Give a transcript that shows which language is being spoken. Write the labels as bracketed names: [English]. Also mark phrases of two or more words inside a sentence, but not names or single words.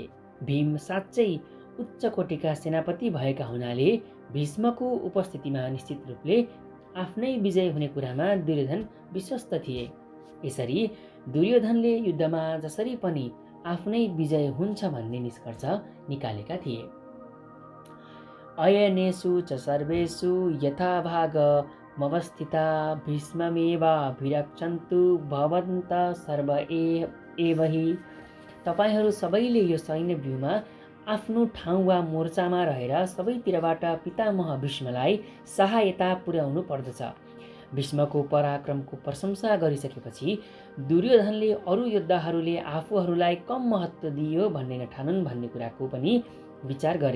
[Nepali] भीम साँच्चै उच्च कोटिका सेनापति भएका हुनाले भीष्मको उपस्थितिमा निश्चित रूपले आफ्नै विजय हुने कुरामा दुर्योधन विश्वस्त थिए। यसरी दुर्योधनले युद्धमा जसरी पनि आफ्नै विजय हुन्छ भन्ने निष्कर्ष निकालेका थिए। [Sanskrit] अयनेषु च सर्वेषु यथाभागमवस्थिता भीष्ममेवाभिरक्षन्तु भवन्तः सर्व एव हि। [Nepali] तपाईहरू सबैले यो सैन्य व्यूहमा आफ्नो ठाउँ वा मोर्चामा रहेर सबैतिरबाट पितामह भीष्मलाई सहायता पुर्याउनु पर्दछ। भीष्मको पराक्रमको प्रशंसा गरिसकेपछि दुर्योधनले अरू योद्धाहरूले आफूहरूलाई कम महत्त्व दियो भन्ने नठानुन् भन्ने कुराको पनि विचार गरे।